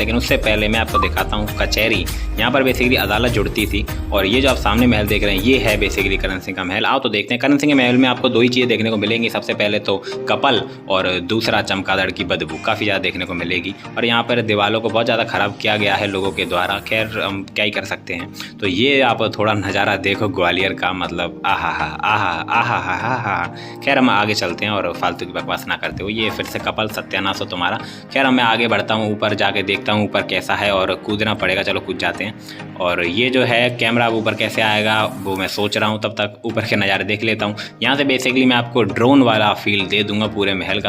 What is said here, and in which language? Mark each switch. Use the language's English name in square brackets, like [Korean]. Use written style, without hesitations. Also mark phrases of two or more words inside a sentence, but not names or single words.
[Hindi] लेकिन उससे पहले मैं आपको दिखाता हूँ कचहरी। यहाँ पर बेसिकली अदालत जुड़ती थी और ये जो आप सामने महल देख रहे हैं ये है बेसिकली करण सिंह का महल। आओ तो देखते हैं। करण सिंह के महल में आपको दो ही चीज़ें देखने को मिलेंगी। सबसे पहले तो कपल और दूसरा चमगादड़ की बदबू काफ़ी ज़्यादा देखने को मिलेगी। और यहाँ पर दीवारों को बहुत ज़्यादा ख़राब किया गया है लोगों के द्वारा। खैर हम क्या ही कर सकते हैं। तो ये आप थोड़ा नज़ारा देखो ग्वालियर का, मतलब आहा हा आहा आहा हा हा हा। खैर हम आगे चलते हैं और फालतू की बकवास ना करते हुए। ये फिर से कपल सत्यानाश हो तुम्हारा। खैर मैं आगे बढ़ता हूँ, ऊपर जाके देखता हूँ ऊपर कैसा है और कूदना पड़ेगा। चलो कूद जाते हैं। और ये जो है कैमरा अब ऊपर कैसे आएगा वो मैं सोच रहा हूँ, तब तक ऊपर के नज़ारे देख लेता हूँ। यहाँ से बेसिकली मैं आपको ड्रोन वाला फील दे दूंगा पूरे महल का।